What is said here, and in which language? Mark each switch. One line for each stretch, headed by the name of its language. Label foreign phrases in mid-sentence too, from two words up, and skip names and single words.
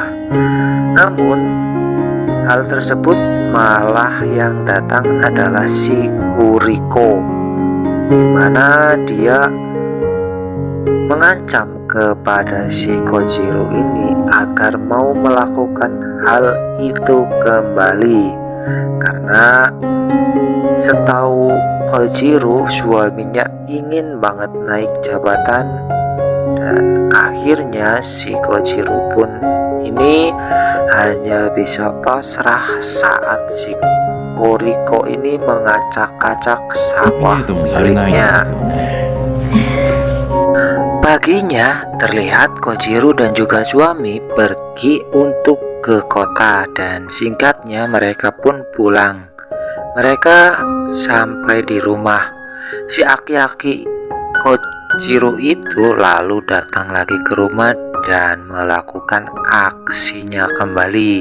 Indonesian: Namun hal tersebut malah yang datang adalah si Kuriko, di mana dia mengancam kepada si Kojiro ini agar mau melakukan hal itu kembali, karena setahu Kojiro suaminya ingin banget naik jabatan. Dan akhirnya si Kojiro pun ini hanya bisa pasrah saat si Kuriko ini mengacak-acak
Japanese: ノミ
Indonesian: sawah
Japanese: ネートもされないんです
Indonesian: miliknya.
Japanese: よね。
Indonesian: Paginya terlihat Kojiro dan juga suami pergi untuk ke kota, dan singkatnya mereka pun pulang. Mereka sampai di rumah. Si aki-aki Kojiro itu lalu datang lagi ke rumah dan melakukan aksinya kembali.